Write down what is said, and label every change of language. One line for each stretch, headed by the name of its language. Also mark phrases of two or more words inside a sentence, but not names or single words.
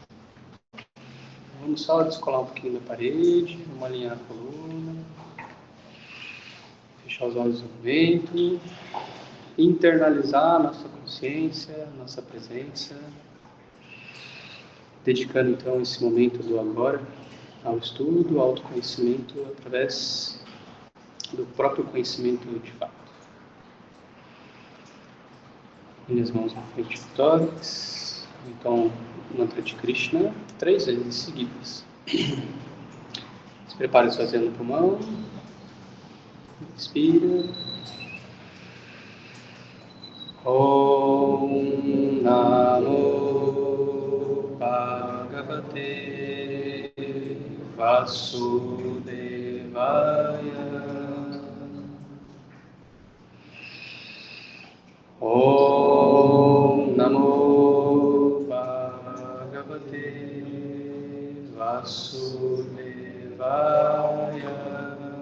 Portuguese: Vamos só descolar um pouquinho da parede, vamos alinhar a coluna, fechar os olhos no momento, internalizar nossa consciência, nossa presença, dedicando então esse momento do agora ao estudo, ao autoconhecimento através do próprio conhecimento de fato. Minhas mãos na frente do tórax, então mantra de Krishna 3 vezes seguidas. Se prepare esvaziando o pulmão. Inspira.
Sanskrit: ॐ नमो भगवते वासुदेवाय. ॐ नमो भगवते वासुदेवाय.